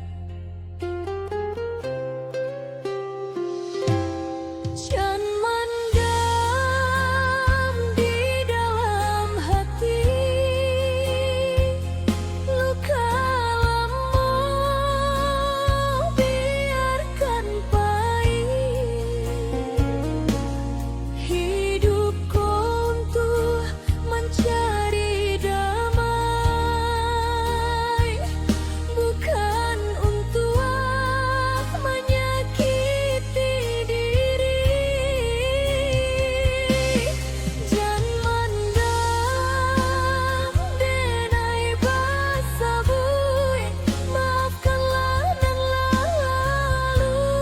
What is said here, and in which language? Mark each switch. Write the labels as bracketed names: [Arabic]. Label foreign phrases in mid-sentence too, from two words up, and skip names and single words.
[Minangkabau] Jan mandam [Indonesian] di dalam hati luka lama biarkan pahit. Hidupku untuk mencari damai, bukan untuk menyakiti diri. [Minangkabau] Jan mandam denai basa bui, maafkanlah nan lalu.